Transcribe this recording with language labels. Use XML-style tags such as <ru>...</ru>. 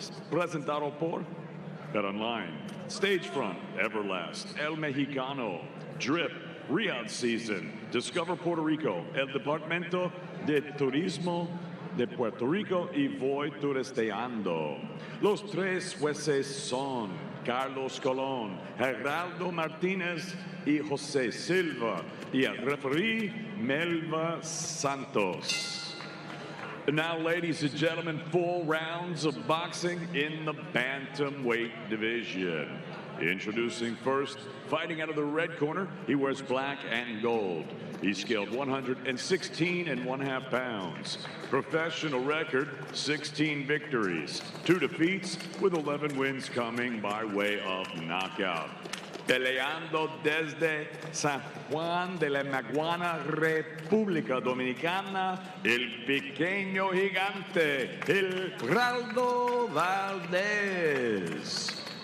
<es>Presentado por BetOnline, Stagefront, Everlast, El Mexicano, Drip, Riyadh Season, Discover Puerto Rico, El Departamento de Turismo de Puerto Rico y Voy Turisteando. Los tres jueces son Carlos Colón, Gerardo Martínez y José Silva, y el referee Melva Santos.</es> <en>And now, ladies and gentlemen, 4 rounds of boxing in the bantamweight division. Introducing first, fighting out of the red corner, he wears black and gold. He's scaled 116.5 pounds. Professional record, 16 victories, 2 defeats, with 11 wins coming by way of knockout.</en> <es>Peleando desde San Juan de la Maguana, República Dominicana, el pequeño gigante, el Gerardo Valdez.</es>